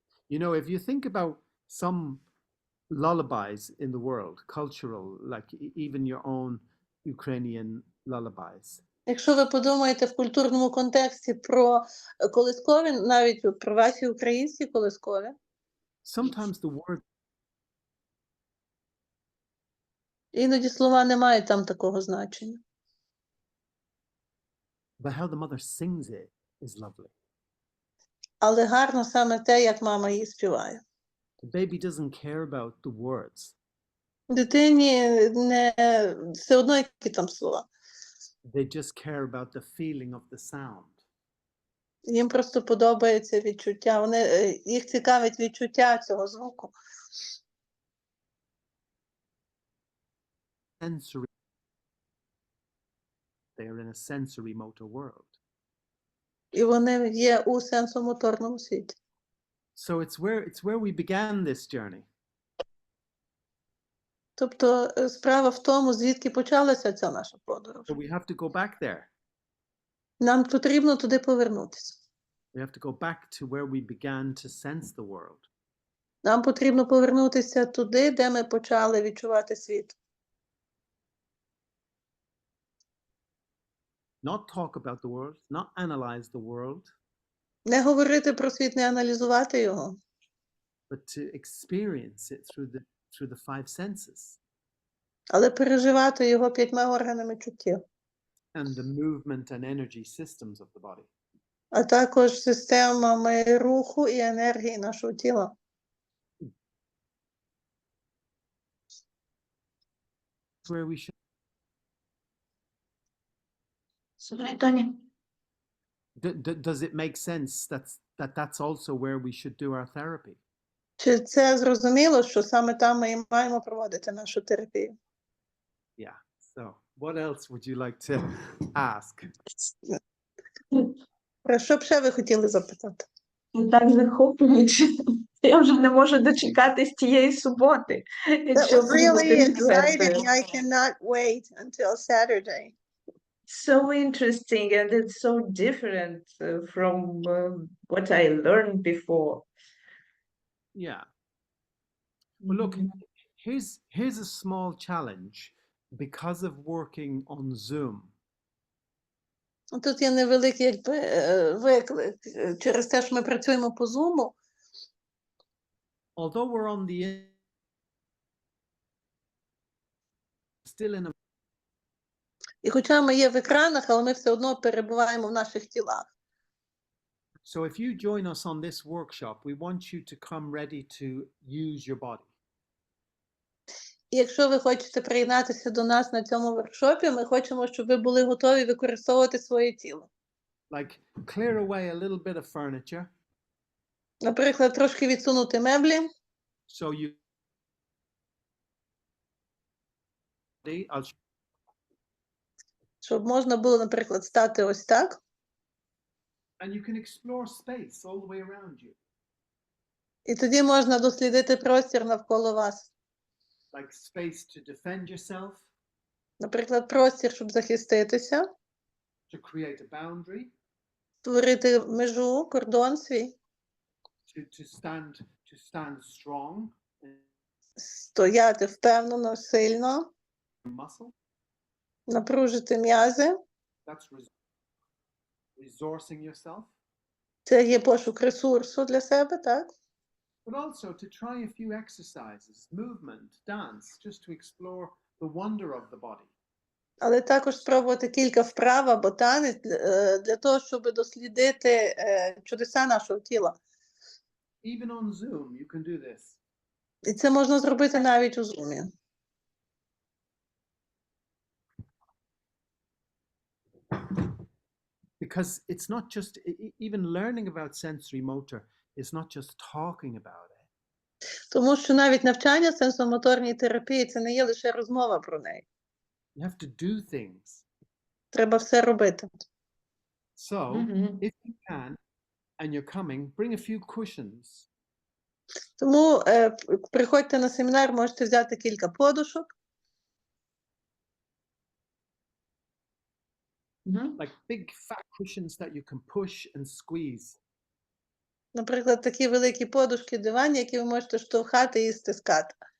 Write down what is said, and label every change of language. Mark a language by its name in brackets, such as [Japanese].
[English] You know, if you think about some lullabies in the world, cultural, like even your own Ukrainian lullabies, [Ukrainian] Якщо ви подумаєте в культурному контексті про колискові, навіть про ваші українські колискові, [English] sometimes the word [Ukrainian] іноді слова не мають там такого значення. [English] but how the mother sings it is lovely. [Ukrainian] Але гарно саме те, як мама її співає. [English] The baby doesn't care about the words. [Ukrainian] Дитині не все одно, які там слова. [English] They just care about the feeling of the sound. [Ukrainian] Їм просто подобається відчуття. Їх цікавить відчуття цього звуку. [English] Sensory. They are in a sensory motor world. [Ukrainian] І вони є у сенсомоторному світі. [English] So it's where we began this journey. [Ukrainian] Тобто справа в тому, звідки почалася ця наша подорож. [English] So we have to go back there. [Ukrainian] Нам потрібно туди повернутися. [English] We have to go back to where we began to sense the world. [Ukrainian] Нам потрібно повернутися туди, де ми почали відчувати світ. [English] Not talk about the world, not analyze the world, [Ukrainian] Не говорити про світ, не аналізувати його, [English] but to experience it through the five senses [Ukrainian] але переживати його 5 органами чуттів, [English] and the movement and energy systems of the body. [Ukrainian] а також системами руху і енергії нашого тіла. [English] It's where we should. [Ukrainian] Слухай, Тоні. [English] Does it make sense that's also where we should do our therapy? [Ukrainian] Чи це зрозуміло, що саме там ми і маємо проводити нашу терапію? [English] Yeah. So, what else would you like to ask? [Ukrainian] Про що б ще ви хотіли запитати? Так захоплююче. Я вже не можу дочекатись тієї суботи. [English] That was really exciting. I cannot wait until Saturday. So interesting, and it's so different from what I learned before. Yeah. Well, look, here's a small challenge because of working on Zoom. [Ukrainian] Тут є невеликий виклик. Через те, що ми працюємо по Zoom, [English] Although we're on the still in a [Ukrainian] і хоча ми є в екранах, але ми все одно перебуваємо в наших тілах. [English] So if you join us on this workshop, we want you to come ready to use your body. [Ukrainian] І якщо ви хочете приєднатися до нас на цьому воркшопі, ми хочемо, щоб ви були готові використовувати своє тіло. [English] Like clear away a little bit of furniture [Ukrainian] Наприклад, трошки відсунути меблі, [English] so you I'll [Ukrainian] щоб можна було, наприклад, стати ось так. [English] and you can explore space all the way around you. [Ukrainian] І тоді можна дослідити простір навколо вас. [English] Like space to defend yourself, [Ukrainian] Наприклад, простір, щоб захиститися, [English] to create a boundary, [Ukrainian] створити межу, кордон свій, [English] to stand strong, [Ukrainian] стояти впевнено, сильно, [English] muscle. [Ukrainian] напружити м'язи. [English] That's resourcing yourself. [Ukrainian] Це є пошук ресурсу для себе, так? [English] But also to try a few exercises, movement, dance, just to explore the wonder of the body. [Ukrainian] Але також спробувати кілька вправ або танець для того, щоб дослідити чудеса нашого тіла. [English] Even on Zoom, you can do this. [Ukrainian] І це можна зробити навіть у Zoom. [English] Because it's not just, even learning about sensory motor is not just talking about it. [Ukrainian] Тому що навіть навчання сенсомоторній терапії – це не є лише розмова про неї. [English] You have to do things. [Ukrainian] Треба все робити. [English] So, Мгм. if you can, and you're coming, bring a few cushions. [Ukrainian] Тому приходьте на семінар, можете взяти кілька подушок. Мгм. [English] Like big fat cushions that you can push and squeeze. [Ukrainian] Наприклад, такі великі подушки, дивані, які ви можете штовхати і стискати.